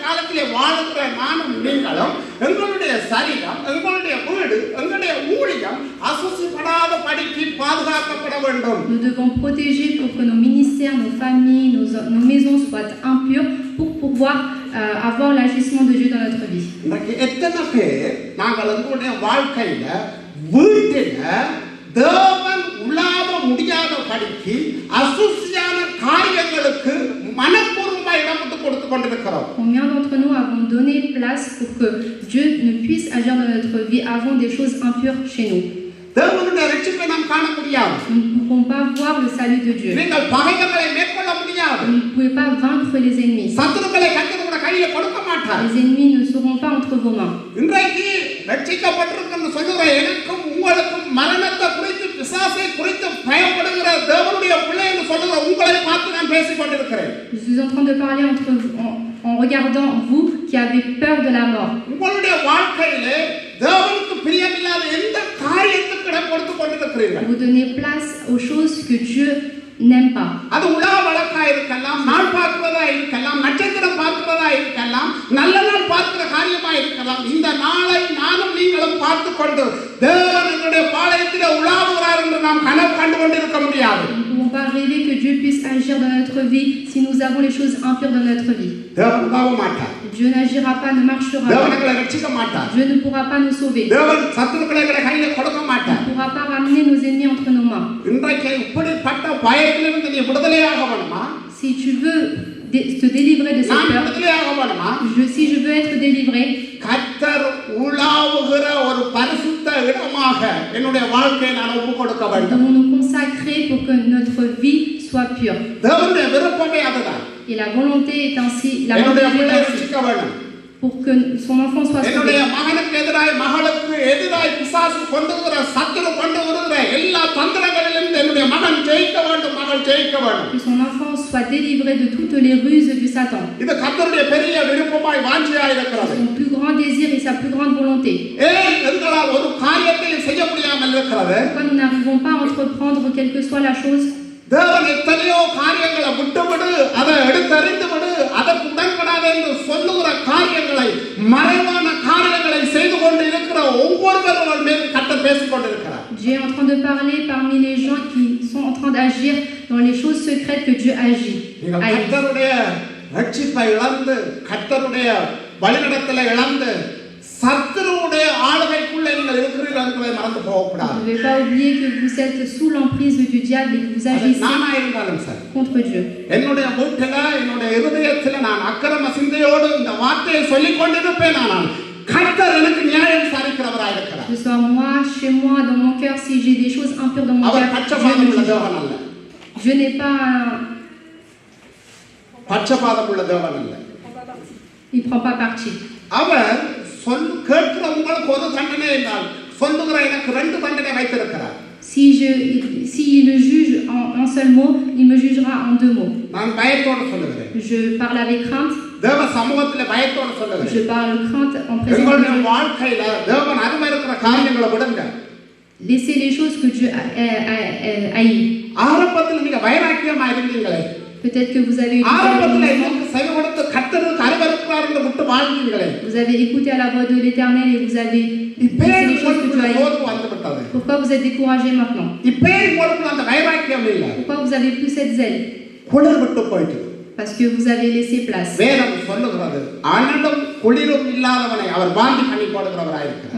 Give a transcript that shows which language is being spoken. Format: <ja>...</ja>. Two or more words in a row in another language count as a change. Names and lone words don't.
<ta>உலகத்திலே வாழுகிற நானும் நீங்களும் எங்களுடைய சரீரம், எங்களுடைய வீடு, எங்களுடைய ஊழியம் அசுசிப்படாத படிக்கு பாதுகாக்கப்பட வேண்டும்.</ta> <fr>Nous devons protéger pour que nos ministères, nos familles, nos maisons soient impures pour pouvoir avoir l'agissement de Dieu dans notre vie.</fr> <ta>இன்றைக்கு எத்தனை பேர் நாங்கள் எங்களுடைய வாழ்க்கையில வீட்டில தேவன் உலாவ முடியாத படிக்கு அசுசியான காரியங்களுக்கு மனப்பூர்வமாக இடம் விட்டு கொடுத்து கொண்டிருக்கிறோம்.</ta> <fr>Combien d'entre nous avons donné place pour que Dieu ne puisse agir dans notre vie avant des choses impures chez nous?</fr> <ta>தேவனுடைய ரட்சிப்பை நாம் காண முடியாது.</ta> <fr>Nous ne pouvons pas voir le salut de Dieu.</fr> <ta>நீங்கள் பகைவர்களை மேற்கொள்ள முடியாது.</ta> <fr>Vous ne pouvez pas vaincre les ennemis.</fr> <ta>சத்துருக்களை கர்த்தருடைய கையில கொடுக்க மாட்டார்.</ta> <fr>Les ennemis ne seront pas entre vos mains.</fr> <ta>இன்றைக்கு ரட்சிக்கப்பட்டிருக்கிற சொல்லுகிற எனக்கும் உங்களுக்கும் மரணத்தை குறித்து பிசாசை குறித்து பயப்படுகிற தேவனுடைய பிள்ளை என்று சொல்லுகிற உங்களை பார்த்து நான் பேசிக் கொண்டிருக்கிறேன்.</ta> <fr>Je suis en train de parler en regardant vous qui avez peur de la mort.</fr> <ta>உங்களுடைய வாழ்க்கையிலே தேவனுக்கு பிரியமில்லாத எந்த காரியத்துக்கு இடம் கொடுத்து கொண்டிருக்கிறீர்கள்?</ta> <fr>Vous donnez place aux choses que Dieu n'aime pas.</fr> <ta>அது உலா வழக்கா இருக்கலாம், நாள் பார்க்கிறதா இருக்கலாம், நட்சத்திரம் பார்க்கிறதா இருக்கலாம், நல்ல நாள் பார்க்கிற காரியமா இருக்கலாம். இந்த நாளை நானும் நீங்களும் பார்த்து கொண்டு தேவன் என்னுடைய பாளையத்திலே உலாவுகிறார் என்று நாம் கனவு கண்டு கொண்டிருக்க முடியாது.</ta> <fr>Nous ne pouvons pas rêver que Dieu puisse agir dans notre vie si nous avons les choses impures dans notre vie.</fr> <ta>தேவன் உலாவ மாட்டார்.</ta> <fr>Dieu n'agira pas, ne marchera</fr> <ta>தேவன்</ta> <fr>pas.</fr> <ta>எங்களை ரட்சிக்க மாட்டார்.</ta> <fr>Dieu ne pourra pas nous sauver.</fr> <ta>தேவன் சத்துருக்களை எங்களை கையில கொடுக்க</ta> <fr>Il</fr> <ta>மாட்டார்.</ta> <fr>ne pourra pas ramener nos ennemis entre nos mains.</fr> <ta>இன்றைக்கு இப்படிப்பட்ட பயத்திலிருந்து நீ விடுதலையாக வேணுமா?</ta> <fr>Si tu veux te délivrer de cette</fr> <ta>நான்</ta> <fr>peur,</fr> <ta>விடுதலையாக வேணுமா?</ta> <fr>si je veux être délivré,</fr> <ta>கர்த்தர் உலாவுகிற ஒரு பரிசுத்த இடமாக என்னுடைய வாழ்க்கையை நான் ஒப்பு கொடுக்க</ta> <fr>nous</fr> <ta>வேண்டும்.</ta> <fr>devons nous consacrer pour que notre vie soit pure.</fr> <ta>தேவனுடைய விருப்பமே அதுதான்.</ta> <fr>Et la volonté est ainsi, la</fr> <ta>என்னுடைய</ta> <fr>volonté</fr> <ta>பிள்ளை</ta> <fr>est ainsi,</fr> <ta>ரட்சிக்க வேண்டும்.</ta> <fr>pour que son enfant soit</fr> <ta>என்னுடைய</ta> <fr>sauvé.</fr> <ta>மகனுக்கு எதிராய் மகளுக்கு எதிராய் பிசாசு கொண்டு வருகிற சத்துரு கொண்டு வருகிற எல்லா தந்திரங்களிலும் என்னுடைய மகன் ஜெயிக்க வேண்டும், மகள் ஜெயிக்க வேண்டும்.</ta> <fr>Que son enfant soit délivré de toutes les ruses du Satan.</fr> <ta>இது கர்த்தருடைய பெரிய விருப்பமாய் வாஞ்சியாய் இருக்கிறது.</ta> <fr>Son plus grand désir et sa plus grande volonté.</fr> <ta>ஏன் எங்களால் ஒரு காரியத்தை செய்ய முடியாமல் இருக்கிறது?</ta> <fr>Pourquoi nous n'arrivons pas à entreprendre quelle que soit la chose?</fr> <ta>தேவன் எத்தனையோ காரியங்களை விட்டுவிடு, அதை எடுத்தறிந்து விடு, அதற்கு உடன்படாத என்று சொல்லுகிற காரியங்களை, மறைவான காரியங்களை செய்து கொண்டு இருக்கிற ஒவ்வொருவரும் மேல் கர்த்தர் பேசிக் கொண்டிருக்கிறார்.</ta> <fr>Dieu est en train de parler parmi les gens qui sont en train d'agir dans les choses secrètes que Dieu agit.</fr> <ta>நீங்கள் கர்த்தருடைய ரட்சிப்பை இழந்து, கர்த்தருடைய வழிநடத்தலை இழந்து, சத்துருவுடைய ஆளுகைக்குள்ளே நீங்கள் இருக்கிறீர்கள் என்பதை மறந்து போகக்கூடாது.</ta> <fr>Ne devez pas oublier que vous êtes sous l'emprise du diable et que vous agissez</fr> <ta>நானா இருந்தாலும் சரி,</ta> <fr>contre Dieu.</fr> <ta>என்னுடைய வீட்டில என்னுடைய இருதயத்தில் நான் அக்கிரம சிந்தையோடு இந்த வார்த்தையை சொல்லிக் கொண்டிருப்பேன். ஆனால் கர்த்தர் எனக்கு நியாயம் விசாரிக்கிறவராக இருக்கிறார்.</ta> <fr>Que ce soit moi, chez moi, dans mon cœur, si j'ai des choses impures dans mon</fr> <ta>அவர்</ta> <fr>cœur,</fr> <ta>பட்சபாதம் உள்ள தேவன் அல்ல.</ta> <fr>Dieu n'est pas</fr> <ta>பட்சபாதம் உள்ள தேவன் அல்ல.</ta> <fr>il prend pas parti.</fr> <ta>அவர் கேட்கிற உங்களுக்கு ஒரு தண்டனை என்றால் சொல்லுகிற எனக்கு ரெண்டு தண்டனை வைத்திருக்கிறார்.</ta> <fr>Si il le juge en un seul mot, il me jugera en deux mots.</fr> <ta>நான் பயத்தோடு சொல்லுகிறேன்.</ta> <fr>Je parle avec crainte.</fr> <ta>தேவ சமூகத்தில் பயத்தோடு சொல்லுகிறேன்.</ta> <fr>Je parle crainte en présence de</fr> <ta>எங்களுடைய</ta> <fr>Dieu.</fr> <ta>வாழ்க்கையில தேவன் அருமை இருக்கிற காரியங்களை விடுங்க.</ta> <fr>Laissez les choses que Dieu haït.</fr> <ta>ஆரம்பத்தில் நீங்க வைராக்கியமா இருந்தீங்களே,</ta> <fr>Peut-être que vous avez</fr> <ta>ஆரம்பத்தில்</ta> <fr>écouté</fr> <ta>எனக்கு செவி கொடுத்து கர்த்தருக்கு அருவருக்கிறார் என்று விட்டு வாழ்ந்தீங்களே,</ta> <fr>vous avez écouté à la voix de l'Éternel et vous avez</fr> <ta>இப்பே</ta> <fr>laissé les choses que Dieu</fr> <ta>உங்களுக்கு</ta> <fr>haït.</fr> <ta>சோர்வு வந்துவிட்டது.</ta> <fr>Pourquoi vous êtes découragé maintenant?</fr> <ta>இப்பே உங்களுக்கு அந்த வைராக்கியம் இல்லை.</ta> <fr>Pourquoi vous avez plus cette zèle?</fr> <ta>குளிர் விட்டு போயிட்டு.</ta> <fr>Parce que vous avez laissé place.</fr> <ta>வேதம் சொல்லுகிறது, அனலும் குளிரும் இல்லாதவனை அவர் பாந்தி பண்ணி போடுகிறவராய் இருக்கிறார்.</ta>